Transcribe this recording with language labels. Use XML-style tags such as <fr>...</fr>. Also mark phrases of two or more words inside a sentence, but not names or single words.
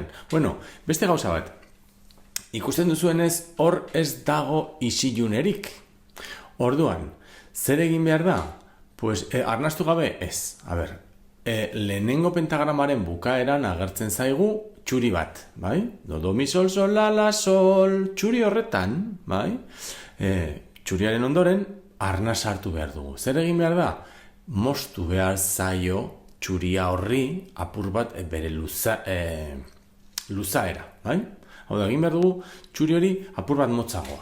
<eu>Bueno, beste gauza bat, ikusten duzuenez hor ez dago isilunerik. Orduan, zer egin behar da? Arnastu gabe ez, a ber, lehenengo pentagramaren bukaeran agertzen zaigu txuri bat, bai? Do, mi, sol, la, sol, txuri horretan, bai? Txuriaren ondoren, arnas hartu behar dugu. Zer egin behar da? Moztu behar zaio txuria horri apur bat bere luzaera, bai? Hau da, egin behar dugu txuri hori apur bat motzagoa.</eu>